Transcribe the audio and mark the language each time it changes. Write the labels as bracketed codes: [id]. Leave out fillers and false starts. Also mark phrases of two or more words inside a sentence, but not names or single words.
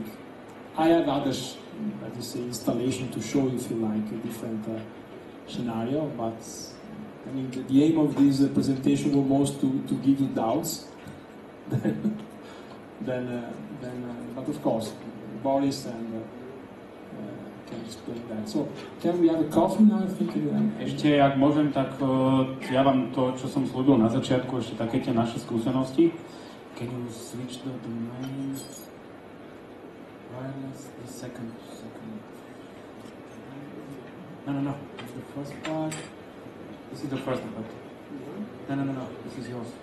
[en] I have others, let me say, installation to show if you like a different scenario, but I mean the aim of this presentation was most to give you doubts. But of course, Boris and can explain that. So, can we have a coffee now? I think. [sk] Ešte, ak môžem, tak ja vám to, čo som slúbil na začiatku, ešte také tie naše skúsenosti. [en] Can you switch the main wireless, the second. No. It's the first part. This is the first part. No. This is yours.